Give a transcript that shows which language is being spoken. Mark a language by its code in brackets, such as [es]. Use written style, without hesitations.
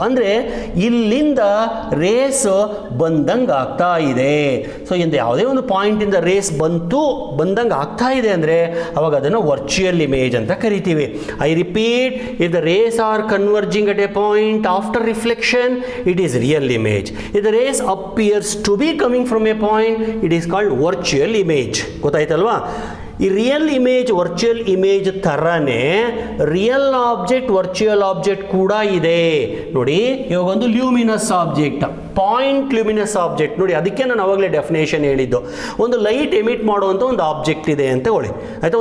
[kn] ಅಂದರೆ ಇಲ್ಲಿಂದ ರೇಸ್ ಬಂದಂಗೆ ಆಗ್ತಾ ಇದೆ. ಸೊ ಇಂದ ಯಾವುದೇ ಒಂದು ಪಾಯಿಂಟಿಂದ ರೇಸ್ ಬಂದಂಗೆ ಆಗ್ತಾ ಇದೆ ಅಂದರೆ ಅವಾಗ ಅದನ್ನು ವರ್ಚುವಲ್ ಇಮೇಜ್ ಅಂತ ಕರಿತೀವಿ. [en] I repeat, if the rays are converging at a point after reflection, it is real image. If the rays appears to be coming from a point, it is called virtual image. [kn] ಗೊತ್ತಾಯ್ತಲ್ವಾ? ಈ real image virtual image ಥರನೇ real object virtual object ಕೂಡ ಇದೆ ನೋಡಿ. ಇವಾಗ ಒಂದು luminous object, point luminous object ನೋಡಿ. ಅದಕ್ಕೆ ನಾನು ಅವಾಗಲೇ ಡೆಫಿನೇಷನ್ ಹೇಳಿದ್ದು, ಒಂದು ಲೈಟ್ ಎಮಿಟ್ ಮಾಡುವಂಥ ಒಂದು ಆಬ್ಜೆಕ್ಟ್ ಇದೆ ಅಂತ ಹೇಳಿ, ಆಯಿತಾ?